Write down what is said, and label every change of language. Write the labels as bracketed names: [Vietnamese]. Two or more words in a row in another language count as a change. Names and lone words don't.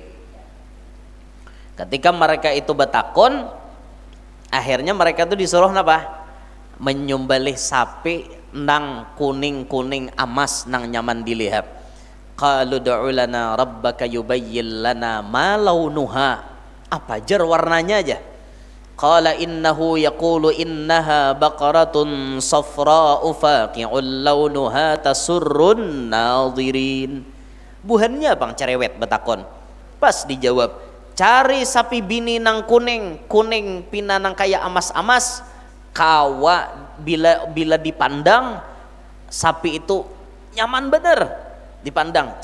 [Banjar] Ketika mereka itu betakon, akhirnya mereka itu disuruh apa? Menyembelih sapi nang kuning-kuning amas nang nyaman dilihat. [Arabic] قالوا ادع لنا ربك يبين لنا ما لونها. [Banjar] Apa jar warnanya aja? [Arabic] قال إنه يقول إنها بقرة صفراء فاقع لونها تسر الناظرين. [Banjar] Buhannya bang cerewet betakon. Pas dijawab, cari sapi bini nang kuning pina nang kayak amas-amas. Kawa bila dipandang sapi itu nyaman bener dipandang.